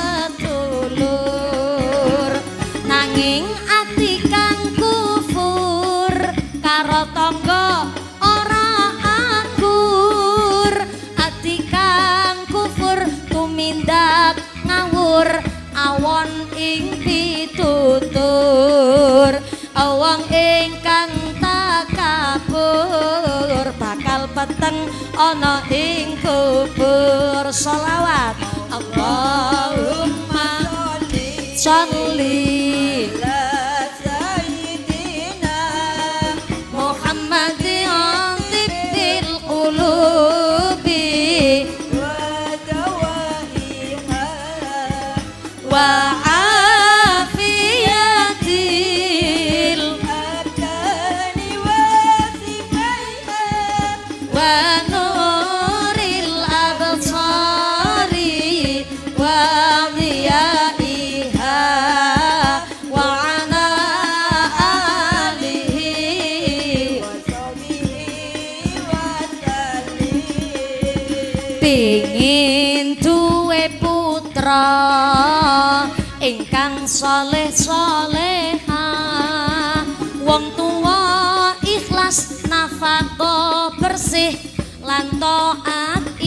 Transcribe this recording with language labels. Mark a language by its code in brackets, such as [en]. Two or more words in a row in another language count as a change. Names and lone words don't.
[jv] sedulur, nanging ati kang kufur karo tangga ora anggur, ati kang kufur tumindak ngawur awon ing pitutur, wong ingkang takabur bakal peteng ana ing kubur. [ar] Sholawat اللهم صل على سيدنا محمد طب القلوب ودوائها وعافية الأبدان وشفائها ونور الأبصار وضيائها وعلى آله وصحبه وسلم. [jv] pingin duwe putra ingkang saleh saleha, wong tuwa ikhlas nafaqah bersih lan taat